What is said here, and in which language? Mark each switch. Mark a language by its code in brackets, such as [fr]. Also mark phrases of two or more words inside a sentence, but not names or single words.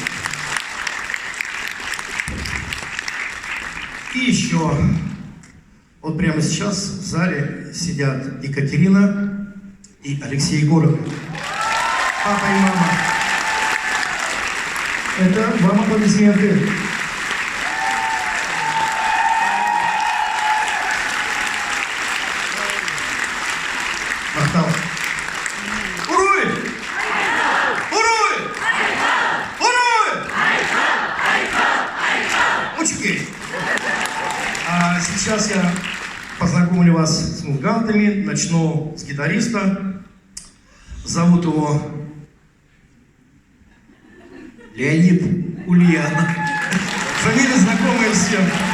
[ru] И еще, вот прямо сейчас в зале сидят Екатерина и Алексей Егоров. Папа и мама. Это вам аплодисменты. [sah] Ахтал. Уруй! Уруй! Уруй! Мучки! [ru] А сейчас я познакомлю вас с музыкантами. Начну с гитариста. Зовут его Леонид Ульянов. Фамилия знакомая всем.